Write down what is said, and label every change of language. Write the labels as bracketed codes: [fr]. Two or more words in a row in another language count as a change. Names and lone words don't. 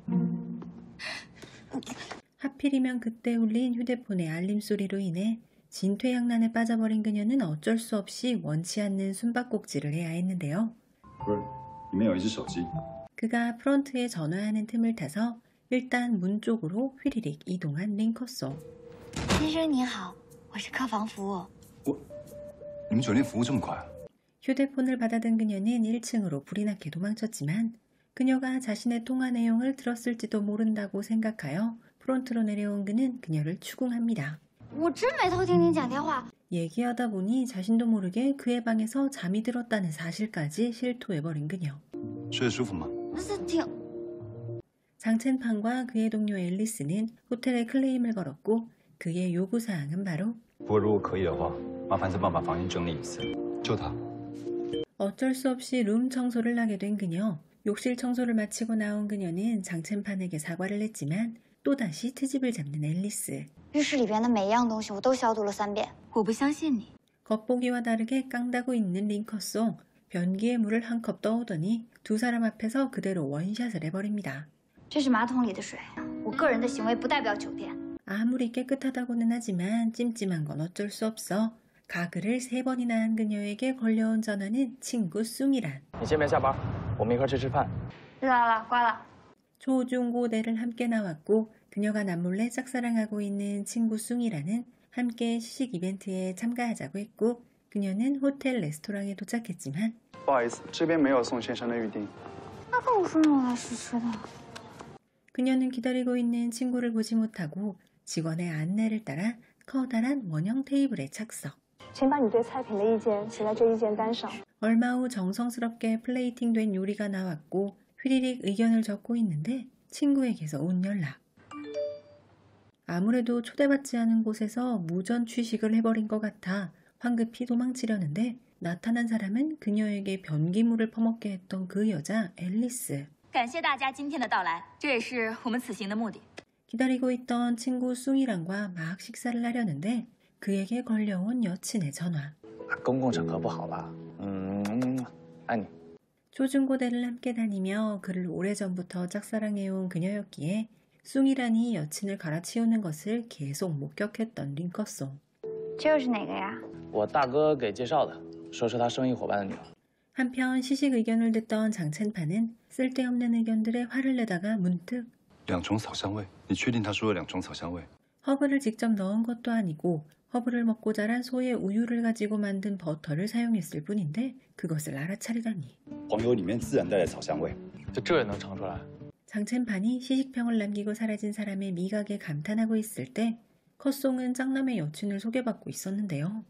[ko] 하필이면 그때 울린 휴대폰의 알림소리로 인해 진퇴양난에 빠져버린 그녀는 어쩔 수 없이 원치 않는 숨바꼭질을 해야 했는데요. 그가 프런트에 전화하는 틈을 타서 일단 문 쪽으로 휘리릭 이동한 링커송. [zh] 先生你好，我是客房服务。你们酒店服务这么快？ [ko] 휴대폰을 받아든 그녀는 1층으로 불이 나게 도망쳤지만 그녀가 자신의 통화 내용을 들었을지도 모른다고 생각하여 프론트로 내려온 그는 그녀를 추궁합니다. [zh] 我真没偷听你讲电话。 [ko] 얘기하다 보니 자신도 모르게 그의 방에서 잠이 들었다는 사실까지 실토해버린 그녀. [zh] 睡得舒服吗？挺。 [ko] 장첸판과 그의 동료 앨리스는 호텔에 클레임을 걸었고 그의 요구사항은 바로 [zh] 不过如果可以的话，麻烦再帮我把房间整理一次。就他。 [ko] 어쩔 수 없이 룸 청소를 하게 된 그녀. 욕실 청소를 마치고 나온 그녀는 장첸판에게 사과를 했지만 또다시 트집을 잡는 앨리스. [zh] 浴室里边的每一样东西我都消毒了3遍。我不相信你。 [ko] 겉보기와 다르게 깡다구 있는 링커송. 변기에 물을 한 컵 떠오더니 두 사람 앞에서 그대로 원샷을 해버립니다. [zh] 这是马桶里的水，我个人的行为不代表酒店。 [ko] 아무리 깨끗하다고는 하지만 찜찜한 건 어쩔 수 없어. 가글을 3번이나 한 그녀에게 걸려온 전화는 친구 숭이란. [zh] 你先别下班，我们一块去吃饭。知道了，挂了。 [ko] 초중고대를 함께 나왔고 그녀가 남몰래 짝사랑하고 있는 친구 숭이란은 함께 시식 이벤트에 참가하자고 했고 그녀는 호텔 레스토랑에 도착했지만 [zh] 不好意思，这边没有宋先生的预定。那跟我说让我来试吃的。 [ko] 그녀는 기다리고 있는 친구를 보지 못하고 직원의 안내를 따라 커다란 원형 테이블에 착석. [zh] 请把你对菜品的意见写在这意见单上。 [ko] 얼마 후 정성스럽게 플레이팅된 요리가 나왔고 휘리릭 의견을 적고 있는데 친구에게서 온 연락. 아무래도 초대받지 않은 곳에서 무전 취식을 해버린 것 같아 황급히 도망치려는데 나타난 사람은 그녀에게 변기물을 퍼먹게 했던 그 여자 앨리스. [zh] 感谢大家今天的到来，这也是我们此行的目的。 [ko] 기다리고 있던 친구 숭이랑과 막 식사를 하려는데 그에게 걸려온 여친의 전화. [zh] 公共场合不好吧？爱你。 [ko] 초중고대를 함께 다니며 그를 오래전부터 짝사랑해온 그녀였기에 숭이란이 여친을 갈아치우는 것을 계속 목격했던 링커송. [zh] 这又是哪个呀？我大哥给介绍的，说是他生意伙伴的女儿。 [ko] 한편 시식 의견을 듣던 장첸판은 쓸데없는 의견들에 화를 내다가 문득 [zh] 2 种草香味，你确定他说了2种草香味？ [ko] 허브를 직접 넣은 것도 아니고 허브를 먹고 자란 소의 우유를 가지고 만든 버터를 사용했을 뿐인데 그것을 알아차리다니. [zh] 黄油里面自然带来草香味，就这也能尝出来？ [ko] 장첸판이 시식평을 남기고 사라진 사람의 미각에 감탄하고 있을 때 컷송은 짱남의 여친을 소개받고 있었는데요.